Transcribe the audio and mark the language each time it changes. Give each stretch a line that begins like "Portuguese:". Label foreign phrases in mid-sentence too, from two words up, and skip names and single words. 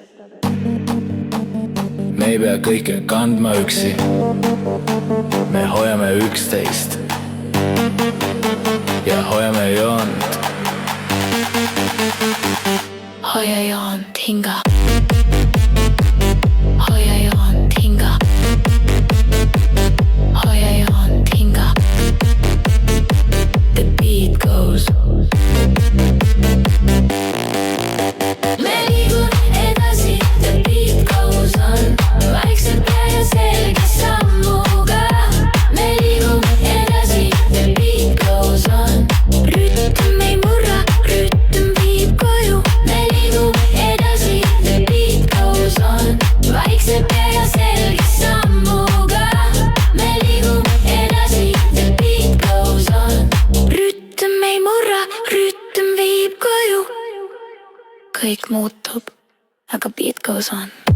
Estonian: Me ei pea kõike kandma üksi, me hoiame üksteist ja hoiame joont. Hoia joont, hinga. Hoia joont, hinga. Hoia joont, hinga.
English: The beat goes.
Estonian: Me liigume edasi,
English: the beat goes on.
Estonian: Vaikselt pea ja selge sammuga. Me liigume edasi,
English: the beat goes on.
Estonian: Rütm ei murra, rütm viib koju. Me liigume edasi,
English: the beat goes on.
Estonian: Vaikselt pea ja selge sammuga. Me liigume edasi,
English: the beat goes on.
Estonian: Rütm ei murra, rütm viib koju. Kõik muutub, aga
English: beat goes on.